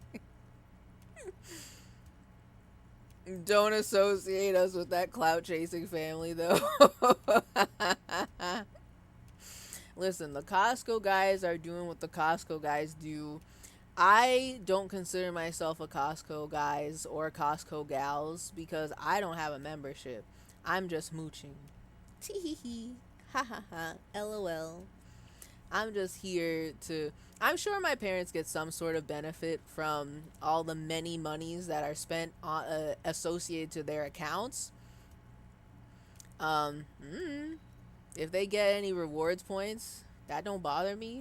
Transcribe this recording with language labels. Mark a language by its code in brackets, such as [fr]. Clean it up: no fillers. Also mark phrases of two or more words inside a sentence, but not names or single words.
[en] Don't associate us with that clout chasing family, though. Listen, the Costco guys are doing what the Costco guys do. I don't consider myself a Costco guys or Costco gals because I don't have a membership. I'm just mooching. Tee-hee-hee. Ha-ha-ha. LOL. I'm just here to... I'm sure my parents get some sort of benefit from all the many monies that are spent on, associated to their accounts. If they get any rewards points, that don't bother me.